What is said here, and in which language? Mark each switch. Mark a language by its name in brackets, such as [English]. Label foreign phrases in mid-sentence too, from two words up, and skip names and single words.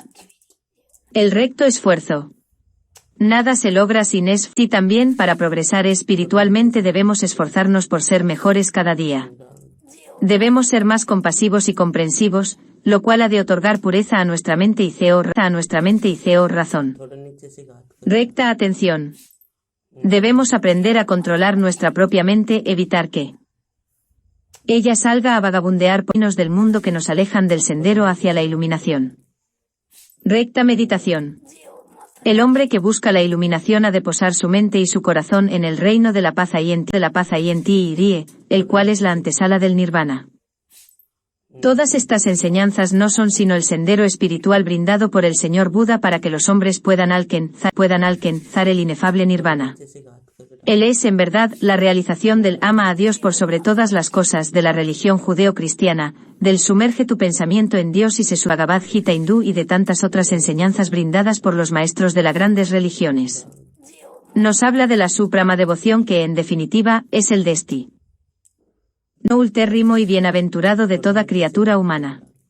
[Spanish] El recto esfuerzo. Nada se logra sin esfuerzo, y también para progresar espiritualmente debemos esforzarnos por ser mejores cada día. Debemos ser más compasivos y comprensivos, lo cual ha de otorgar pureza a nuestra mente y razón. [Hindi] थोड़ा नीचे से घात कर [Spanish] Recta atención. Debemos aprender a controlar nuestra propia mente, evitar que ella salga a vagabundear por caminos del mundo que nos alejan del sendero hacia la iluminación. Recta meditación. El hombre que busca la iluminación ha de posar su mente y su corazón en el reino de la paz y en ti irie, el cual es la antesala del nirvana. Todas estas enseñanzas no son sino el sendero espiritual brindado por el Señor Buda para que los hombres puedan alcanzar el inefable nirvana. [Hindi] नीचे से घात कर [Spanish] Él es, en verdad, la realización del ama a Dios por sobre todas las cosas de la religión judeo-cristiana, del sumerge tu pensamiento en Dios y se su Bhagavad Gita hindú y de tantas otras enseñanzas brindadas por los maestros de las grandes religiones. Nos habla de la suprema devoción que, en definitiva, es el destino no ultérrimo y bienaventurado de toda criatura humana.